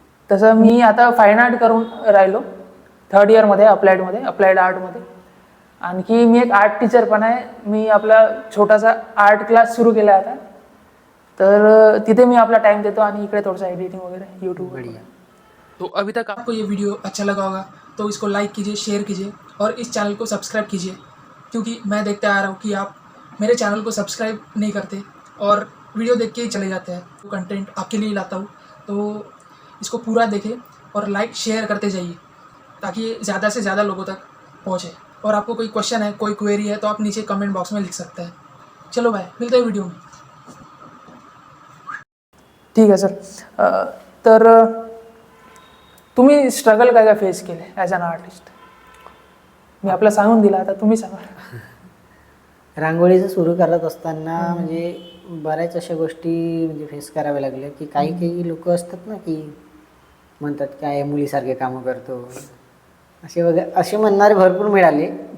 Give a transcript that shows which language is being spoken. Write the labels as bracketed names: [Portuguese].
[Marathi] तसं मी आता fine art करून राहिलो 3rd इयरमध्ये अप्लाइड आर्टमध्ये. आणखी मी एक आर्ट टीचर पण आहे. मी आपला छोटासा आर्ट क्लास सुरू केला आहे आता. तर तिथे मी आपला टाइम देतो आणि इकडे थोडंसं एडिटिंग वगैरे यूट्यूब. [Hindi] बढ़िया. तो अभी तक आपको ये वीडियो अच्छा लगा होगा तो इसको लाइक कीजिए, शेयर कीजिए और इस चैनल को सब्सक्राइब कीजिए, क्योंकि मैं देखते आ रहा हूँ कि आप मेरे चैनल को सब्सक्राइब नहीं करते और वीडियो देख के ही चले जाते हैं. वो कंटेंट आपके लिए लाता हूँ, तो इसको पूरा देखें और लाइक शेयर करते जाइए ताकि ये ज़्यादा से ज़्यादा लोगों तक पहुँचे. और आपको कोई क्वेश्चन है, कोई क्वेरी है तो आप नीचे कमेंट बॉक्स में लिख सकते हैं. चलो भाई, मिलते हैं वीडियो में. [Marathi] ठीक आहे सर. तर तुम्ही स्ट्रगल काय काय फेस केले [English] As an artist? [Marathi] मी आपलं सांगून दिला, आता तुम्ही सांगा. रांगोळीचं सुरू करत असताना म्हणजे बऱ्याच अशा गोष्टी म्हणजे फेस कराव्या लागल्या की काही लोक असतात ना की म्हणतात काय मुलीसारखे कामं करतो असे वगैरे, असे म्हणणारे भरपूर मिळाले.